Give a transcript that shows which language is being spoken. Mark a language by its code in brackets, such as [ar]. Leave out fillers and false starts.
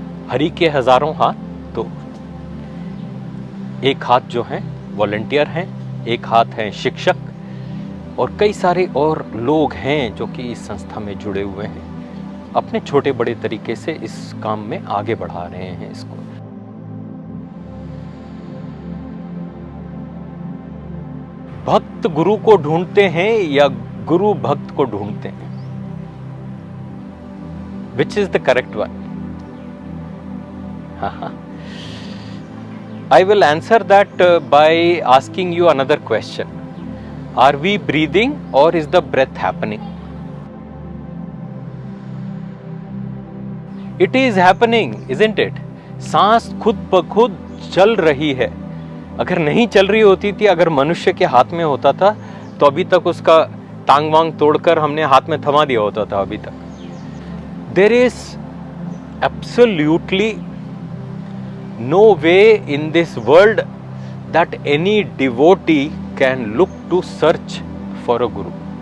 [hi] हरि के हजारों हाथ, तो एक हाथ जो हैं वॉलंटियर हैं, एक हाथ हैं शिक्षक, और कई सारे और लोग हैं जो कि इस संस्था में जुड़े हुए हैं, अपने छोटे बड़े तरीके से इस काम में आगे बढ़ा रहे हैं इसको. भक्त गुरु को ढूंढते हैं या गुरु भक्त को ढूंढते हैं? [en] Which is the correct one? I will answer that by asking you another question. Are we breathing or is the breath happening? It is happening, isn't it? [hi] सांस खुद ब खुद चल रही है. अगर नहीं चल रही होती थी, अगर मनुष्य के हाथ में होता था, तो अभी तक उसका टांग वांग तोड़कर हमने हाथ में थमा दिया होता था अभी तक. [en] There is absolutely no way in this world that any devotee can look to search for a guru.